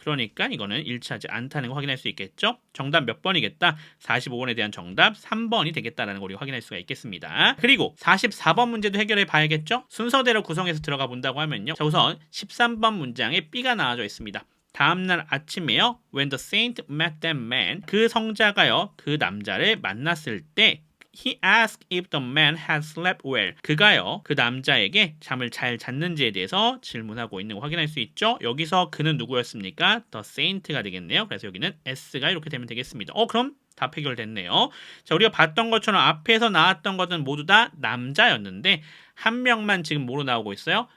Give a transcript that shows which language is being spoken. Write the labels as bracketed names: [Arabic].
[Korean] 그러니까 이거는 일치하지 않다는 거 확인할 수 있겠죠. 정답 몇 번이겠다? 45번에 대한 정답 3번이 되겠다라는 거 우리가 확인할 수가 있겠습니다. 그리고 44번 문제도 해결해 봐야겠죠. 순서대로 구성해서 들어가 본다고 하면요. 자, 우선 13번 문장에 B가 나와져 있습니다. 다음날 아침에요. [English] When the saint met that man, [Korean] 그 성자가요. 그 남자를 만났을 때 [English] He asked if the man had slept well. [Korean] 그가요. 그 남자에게 잠을 잘 잤는지에 대해서 질문하고 있는 거 확인할 수 있죠. 여기서 그는 누구였습니까? The saint가 되겠네요. 그래서 여기는 S가 이렇게 되면 되겠습니다. 그럼 답 해결됐네요. 자, 우리가 봤던 것처럼 앞에서 나왔던 것은 모두 다 남자였는데 한 명만 지금 뭐로 나오고 있어요?